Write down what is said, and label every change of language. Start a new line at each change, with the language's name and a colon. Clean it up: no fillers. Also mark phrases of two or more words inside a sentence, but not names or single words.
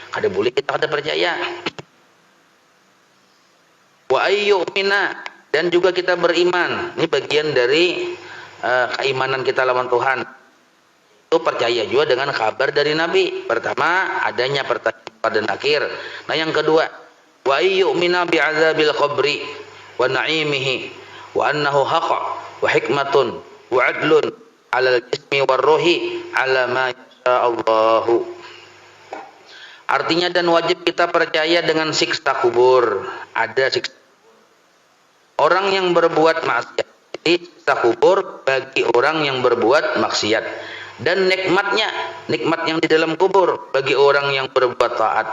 Banjar: Kada boleh kita kada percaya.
Arabic: ونؤمن,
Banjar: dan juga kita beriman.
Indonesian: Ini bagian dari keimanan kita lawan Tuhan. Itu percaya juga dengan kabar dari Nabi. Pertama, adanya pertanyaan pada akhir. Nah, yang kedua,
Arabic: ونؤمن بعذاب القبر ونعيمه وأنه حق وحكمة وعدل على الجسم والروح على ما يشاء الله.
Indonesian: Artinya, dan wajib kita percaya dengan siksa kubur. Ada siksa orang yang berbuat maksiat. Jadi siksa kubur bagi orang yang berbuat maksiat. Dan nikmat yang di dalam kubur bagi orang yang berbuat taat.